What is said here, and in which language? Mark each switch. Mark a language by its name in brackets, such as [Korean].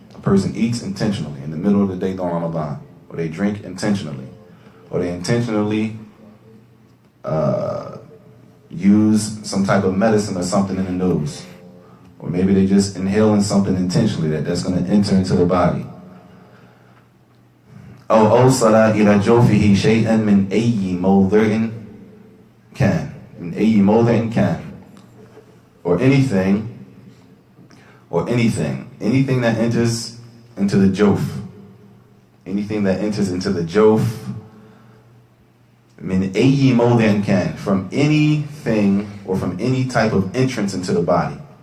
[English] A person eats intentionally in the middle of the day during Ramadan, or they drink intentionally, or they intentionally use some type of medicine or something in the nose. Or maybe they just inhaling something intentionally that's going to enter into the body. [Arabic] أو أوصل إلى جوفه شيئا من أي موضع كان. من أي موضع كان. [English] Or anything that enters into the jof. Anything that enters into the jof. [Arabic] من أي موضع كان. [English] From anything or from any type of entrance into the body.